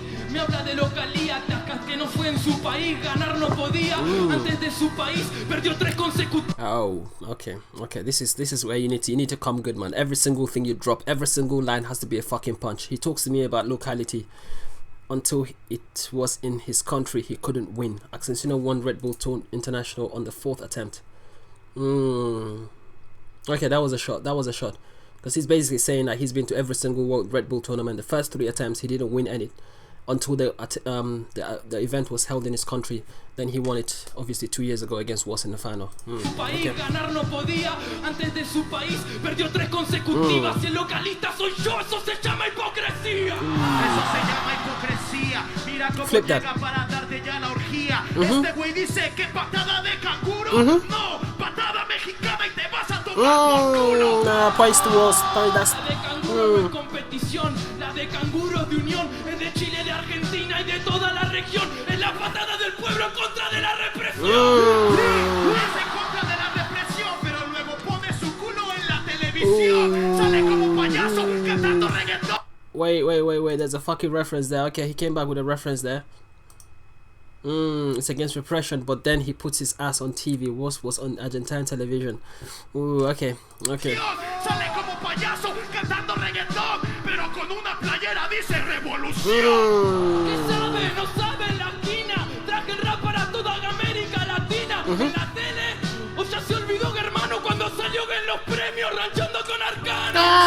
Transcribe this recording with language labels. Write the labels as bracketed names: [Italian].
[Spanish] Me habla de localía, Atacas que no fue en su país, ganar no podía. Antes de su país perdió 3 consecutivos. [English] Oh, okay. This is where you need to come good, man. Every single thing you drop, every single line has to be a fucking punch. He talks to me about locality. Until it was in his country, he couldn't win. ACZINO won Red Bull International on the 4th attempt. Okay, that was a shot. Because he's basically saying that he's been to every single World Red Bull tournament. The first 3 attempts, he didn't win any. Until the event was held in his country, then he won it obviously 2 years ago against WOS in the final. Okay. [Spanish] Ganar no podía, antes de su país perdió 3 consecutivas. Si el localista soy yo, eso se llama hipocresía. Eso se llama hipocresía. Mira cómo [English] Flip [Spanish] llega [English] that. [Spanish] para darte ya la orgía. Este güey dice que patada de canguro. No, patada mexicana y te vas a tomar por culo. [English] Nah, points to WOS. That's [Spanish] La de canguro no es competición, la de canguros de unión es de Chile, de Argentina y de toda la región. Es la patada del pueblo en contra de la represión. Es en contra de la represión, pero luego pone su culo en la televisión. Sale como payaso cantando reggaetón. [English] Wait, there's a fucking reference there. Okay, he came back with a reference there. It's against repression, but then he puts his ass on TV. Was on Argentine television. Ooh, okay. [Spanish] Sale como payaso cantando reggaetón, pero con una playera dice revolución. ¿Qué sabe? No sabe la esquina. Traje el rap para toda América Latina. En la tele, o ya se olvidó, hermano, cuando salió en los premios ranchando con Arcano.